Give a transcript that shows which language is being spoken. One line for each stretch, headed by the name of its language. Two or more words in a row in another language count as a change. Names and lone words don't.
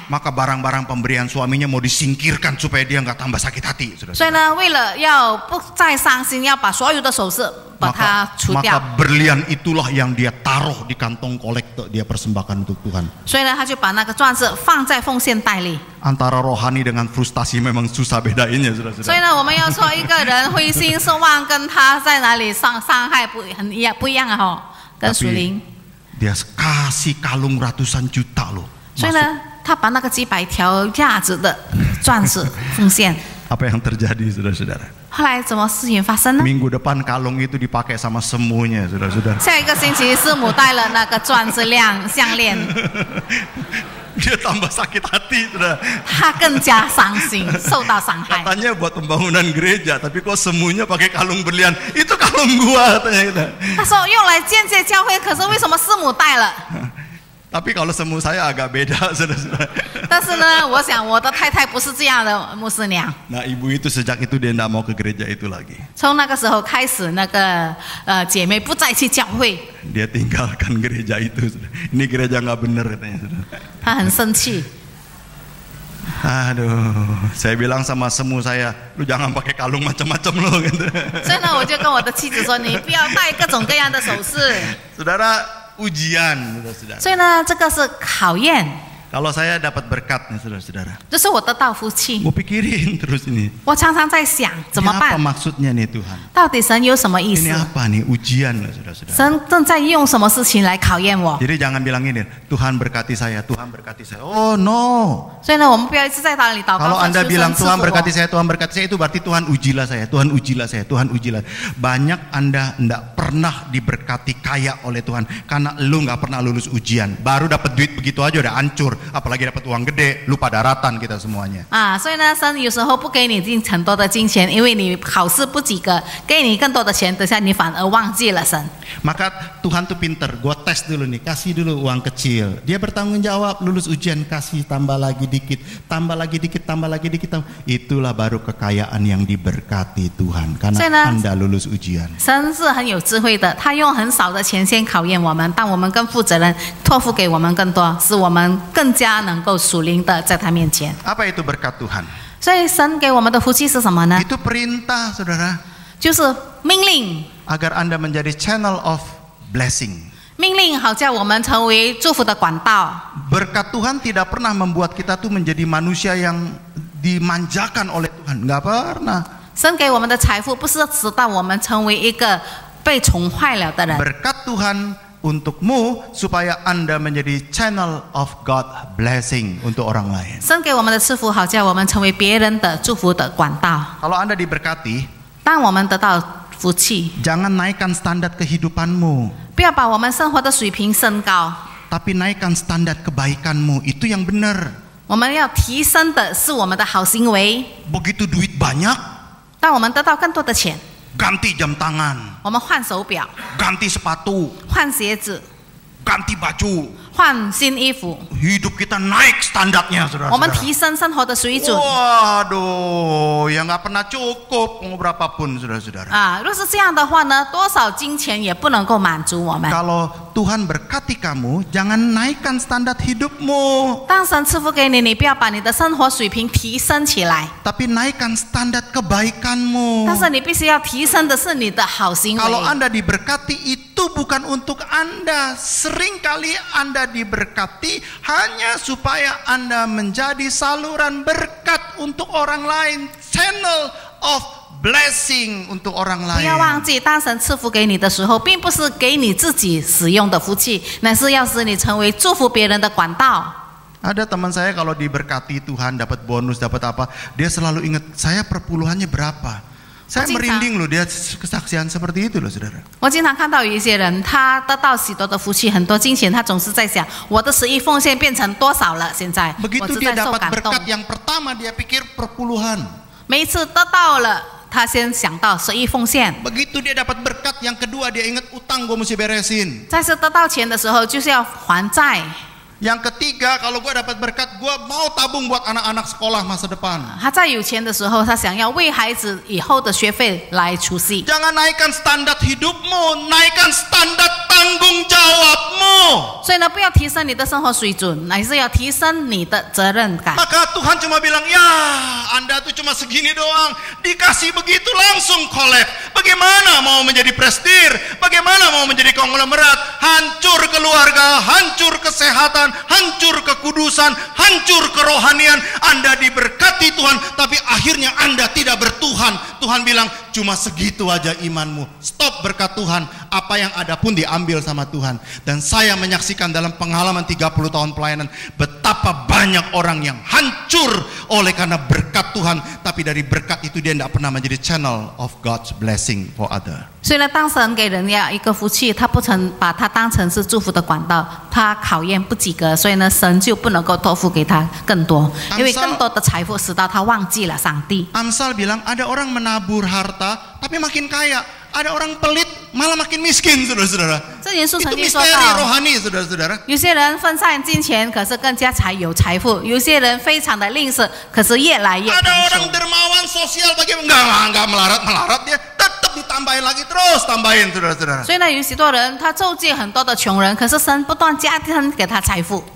Indonesian: Maka barang-barang pemberian suaminya mau disingkirkan supaya dia nggak tambah sakit hati.
Chinese: 所以呢，为了要不再伤心，要把所有的首饰把它除掉。
Indonesian: Maka berlian itulah yang dia taruh di kantong kolektor, dia persembahkan untuk Tuhan.
Chinese: 所以呢，他就把那个钻石放在奉献袋里。
Indonesian: Antara rohani dengan frustasi memang susah bedainnya,
Chinese: 所以
Indonesian: saudara-saudara.
Chinese: 呢，我们要说一个人灰心失望，跟他在哪里伤害不一样啊哈，跟属灵。
Indonesian: Dia kasih kalung ratusan juta loh.
Chinese: 所以呢，他把那个几百条价值的钻石奉献。
Indonesian: Apa yang terjadi, saudara-saudara?
Chinese: 后来怎么事情发生呢？
Indonesian: Minggu depan kalung itu dipakai sama semuanya, saudara-saudara.
Chinese: 下一个星期，师母戴了那个钻石项链，
Indonesian: Dia tambah sakit hati, saudara.
Chinese: 他更加伤心，受到伤害。
Indonesian: Katanya buat pembangunan gereja, tapi kok semuanya pakai kalung berlian? Itu kalung gua, katanya kita.
Chinese: 他说用来建设教会，可是为什么师母戴了？
Indonesian: Tapi kalau semu saya agak beda, saudara-saudara.
Chinese: 但是呢，我想我的太太不是这样的牧师娘。
Indonesian: Nah, ibu itu sejak itu dia tidak mau ke gereja itu lagi. 从那个时候开始，那个姐妹不再去教会， Dia tinggalkan gereja itu. Saudara. Ini gereja nggak benar, katanya, saudara.
Chinese: 她很生气。
Indonesian: Aduh, saya bilang sama semu saya, lu jangan pakai kalung macam-macam lo, gitu.
Chinese: 所以呢，我就跟我的妻子说，你不要戴各种各样的首饰。
Indonesian: Saudara, ujian, saudara-saudara.
Chinese: 所以呢，这个是考验，
Indonesian: Kalau saya dapat berkat nih, saudara-saudara,
Chinese: 就是我得到福气。
Indonesian: mau pikirin terus ini.
Chinese: 我常常在想，怎
Indonesian: Ini
Chinese: 么
Indonesian: apa
Chinese: 办？
Indonesian: maksudnya nih Tuhan?
Chinese: 到底神有什么意
Indonesian: Ini
Chinese: 思？
Indonesian: apa nih ujian, saudara-saudara?
Chinese: 神正在用什么事情来考验我？
Indonesian: Jadi jangan bilang ini, Tuhan berkati saya, Tuhan berkati saya.
English: Oh no.
Chinese: 所以呢，我们不要一直在那里祷告。
Indonesian: Kalau Anda
Chinese: 求神
Indonesian: bilang
Chinese: 赐福
Indonesian: Tuhan
Chinese: 我
Indonesian: berkati saya, Tuhan berkati saya, itu berarti Tuhan ujilah saya, Tuhan ujilah saya, Tuhan ujilah. Banyak Anda tidak pernah diberkati kaya oleh Tuhan karena lu nggak pernah lulus ujian. Baru dapat duit begitu aja udah hancur, apalagi dapat uang gede, lupa daratan kita semuanya.
Chinese: 啊，所以呢，神有时候不给你很多的金钱，因为你考试不及格，给你更多的钱，等下你反而忘记了神。
Indonesian: Maka Tuhan tuh pinter, gua tes dulu nih, kasih dulu uang kecil. Dia bertanggung jawab, lulus ujian, kasih tambah lagi dikit, tambah lagi dikit, tambah lagi dikit. Itulah baru kekayaan yang diberkati Tuhan, karena Anda lulus ujian.
Chinese: 神是很有智慧的，他用很少的钱先考验我们，当我们更负责任，托付给我们更多，使我们更加能够属灵的在他面前。
Indonesian: Apa itu berkat Tuhan?
Chinese: 所以神给我们的福气是什么呢？
Indonesian: Itu perintah, saudara.
Chinese: 就是命令，
Indonesian: Agar Anda menjadi
English: channel of blessing.
Chinese: 命令好叫我们成为祝福的管道。
Indonesian: Berkat Tuhan tidak pernah membuat kita tuh menjadi manusia yang dimanjakan oleh Tuhan. Nggak pernah.
Chinese: 神给我们的财富不是使到我们成为一个被宠坏了的人。
Indonesian: Berkat Tuhan untukmu supaya Anda menjadi
English: channel of God blessing
Indonesian: untuk orang lain.
Chinese: 神给我们的赐福，好叫我们成为别人的祝福的管道。
Indonesian: Kalau Anda diberkati,
Chinese: 当我们得到福气，
Indonesian: jangan naikkan standar kehidupanmu,
Chinese: 不要把我们生活的水平升高，
Indonesian: tapi naikkan standar kebaikanmu. Itu yang benar.
Chinese: 我们要提升的是我们的好行为。
Indonesian: Begitu duit banyak,
Chinese: 当我们得到更多的钱，
Indonesian: ganti jam tangan,
Chinese: 我们换手表、
Indonesian: ganti sepatu,
Chinese: 换鞋子、
Indonesian: ganti baju.
Chinese: 换新衣服，
Indonesian: Hidup kita naik standarnya,
Chinese: 我们
Indonesian: saudara-saudara.
Chinese: 提升生活的水准。
Indonesian: Waduh, ya nggak pernah cukup mau berapapun, saudara-saudara.
Chinese: 啊，若是这样的话呢，多少金钱也不能够满足我们。
Indonesian: Kalau Tuhan berkati kamu, jangan naikkan standar hidupmu,
Chinese: 当神赐福给你，你不要把你的生活水平提升起来，
Indonesian: tapi naikkan standar kebaikanmu.
Chinese: 但是你必须要提升的是你的好行为。
Indonesian: Kalau Anda diberkati, itu bukan untuk Anda. Seringkali Anda diberkati hanya supaya Anda menjadi saluran berkat untuk orang lain,
English: channel of blessing
Indonesian: untuk orang
Chinese: 不要
Indonesian: lain.
Chinese: 忘记，当神赐福给你的时候，并不是给你自己使用的福气，乃是要使你成为祝福别人的管道。
Indonesian: Ada teman saya kalau diberkati Tuhan, dapat bonus, dapat apa, dia selalu ingat, saya perpuluhannya berapa. Saya merinding loh, dia kesaksian seperti itu loh, saudara.
Chinese: 我经常看到有一些人，他得到许多的福气，很多金钱，他总是在想，我的十一奉献变成多少了？现在我
Indonesian: Begitu
Chinese: 实
Indonesian: dia
Chinese: 在受
Indonesian: dapat
Chinese: 感动。
Indonesian: berkat yang pertama, dia pikir perpuluhan.
Chinese: 每一次得到了，他先想到十一奉献；
Indonesian: Begitu dia dapat berkat yang kedua, dia ingat utang gue mesti beresin.
Chinese: 再次得到钱的时候，就是要还债。
Indonesian: Yang ketiga, kalau gue dapat berkat, gue mau tabung buat anak-anak sekolah masa depan.
Chinese: 他在有钱的时候，他想要为孩子以后的学费来出息。
Indonesian: Jangan naikkan standar hidupmu, naikkan standar tanggung jawabmu.
Chinese: 所以呢，不要提升你的生活水准，乃是要提升你的责任感。
Indonesian: Maka Tuhan cuma bilang, ya Anda tuh cuma segini doang, dikasih begitu langsung collab. Bagaimana mau menjadi prestir? Bagaimana mau menjadi konglomerat? Hancur keluarga, hancur kesehatan, hancur kekudusan, hancur kerohanian. Anda diberkati Tuhan, tapi akhirnya Anda tidak bertuhan. Tuhan bilang, cuma segitu aja imanmu. Stop berkat Tuhan. Apa yang ada pun diambil sama Tuhan. Dan saya menyaksikan dalam pengalaman 30 tahun pelayanan, betapa banyak orang yang hancur oleh karena berkat Tuhan, tapi dari berkat itu dia tidak pernah menjadi
English: channel of God's blessing for other.
Chinese: 所以呢，当神给人家一个福气，他不曾把它当成是祝福的管道，他考验不及格，所以呢，神就不能够托付给他更多，因为更多的财富使到他忘记了上帝。
Indonesian: Amsal bilang ada orang menabur harta tapi makin kaya, ada orang pelit malah makin miskin, saudara-saudara.
Chinese: 这耶稣
Indonesian: Itu
Chinese: 曾经说
Indonesian: misteri
Chinese: 到，
Indonesian: rohani, saudara-saudara.
Chinese: 有些人分散金钱，可是更加有财富；有些人非常的吝啬，可是越来越
Indonesian: Ada
Chinese: 贫
Indonesian: orang
Chinese: 穷。
Indonesian: dermawan sosial bagaimana? Enggak melarat dia, tetap ditambahin lagi terus tambahin, saudara-saudara.
Chinese: 所以呢，有许多人他周济很多的穷人，可是神不断加添给他财富。